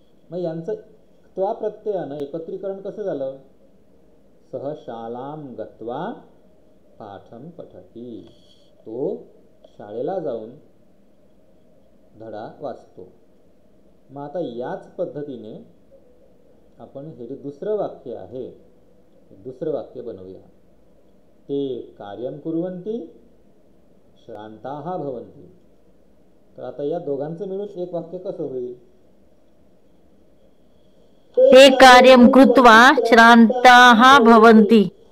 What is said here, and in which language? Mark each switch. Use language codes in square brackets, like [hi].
[mr] मग यांचं त्वा प्रत्ययानं एकत्रीकरण कसं झालं, [sa] सह शालां गत्वा पाठं पठति. [mr] तो शाळेला जाऊन धडा वाचतो. मग आता याच पद्धतीने आपण हे जे दुसरं वाक्य आहे, दुसरं वाक्य बनवूया. [sa] ते कार्यं कुर्वन्ति श्रांताः भवन्ति. [mr] तर आता या दोघांचं मिळून एक वाक्य कसं होईल, [sa] ते कार्यं कृत्वा श्रांताः भवन्ति.